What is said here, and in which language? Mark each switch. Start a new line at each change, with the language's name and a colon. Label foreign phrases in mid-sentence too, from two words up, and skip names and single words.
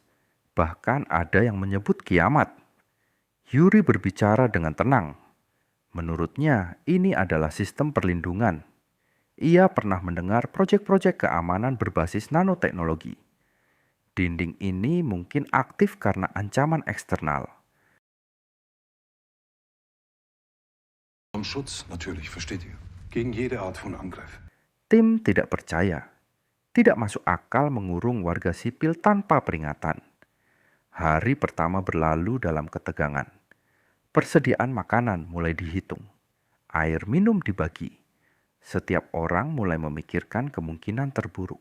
Indonesian: Bahkan ada yang menyebut kiamat. Yuri berbicara dengan tenang. Menurutnya, ini adalah sistem perlindungan. Ia pernah mendengar proyek-proyek keamanan berbasis nanoteknologi. Dinding ini mungkin aktif karena ancaman eksternal.
German: Zum Schutz, natürlich, versteht ihr? Gegen jede Art von Angriff.
Indonesian: Tim tidak percaya. Tidak masuk akal mengurung warga sipil tanpa peringatan. Hari pertama berlalu dalam ketegangan. Persediaan makanan mulai dihitung. Air minum dibagi. Setiap orang mulai memikirkan kemungkinan terburuk.